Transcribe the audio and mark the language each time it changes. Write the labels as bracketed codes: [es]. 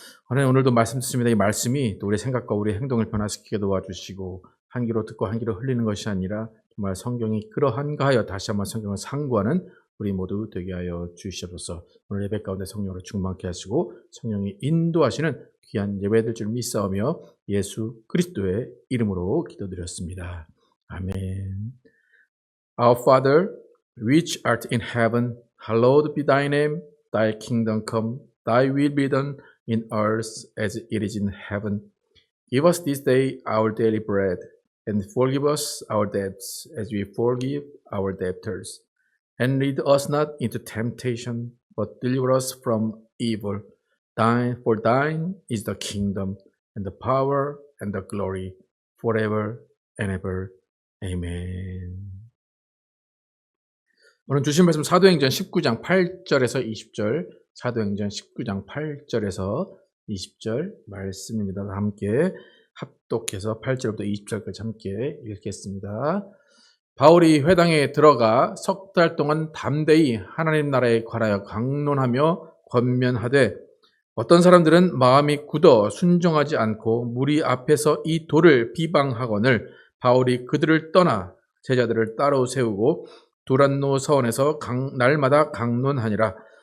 [ko] 하나님 오늘도 말씀 듣습니다. 이 말씀이 또 우리의 생각과 우리의 행동을 변화시키게 도와주시고 한 귀로 듣고 한 귀로 흘리는 것이 아니라 정말 성경이 그러한가 하여 다시 한번 성경을 상고하는 우리 모두 되게 하여 주시옵소서. 오늘 예배 가운데 성령으로 충만케 하시고 성령이 인도하시는 귀한 예배될 줄 믿사오며 예수 그리스도의 이름으로 기도드렸습니다. 아멘. [en] Our Father, which art in heaven, hallowed be thy name. Thy kingdom come, thy will be done in earth as it is in heaven. Give us this day our daily bread, and forgive us our debts as we forgive our debtors. And lead us not into temptation, but deliver us from evil. For thine is the kingdom, and the power, and the glory, forever and ever. Amen. [ko] 오늘 주신 말씀 사도행전 19장 8절에서 20절, 사도행전 19장 8절에서 20절 말씀입니다. 함께 합독해서 8절부터 20절까지 함께 읽겠습니다. 바울이 회당에 들어가 석 달 동안 담대히 하나님 나라에 관하여 강론하며 권면하되 어떤 사람들은 마음이 굳어 순종하지 않고 무리 앞에서 이 돌을 비방하거늘 바울이 그들을 떠나 제자들을 따로 세우고 두란노 서원에서 날마다 강론하니라.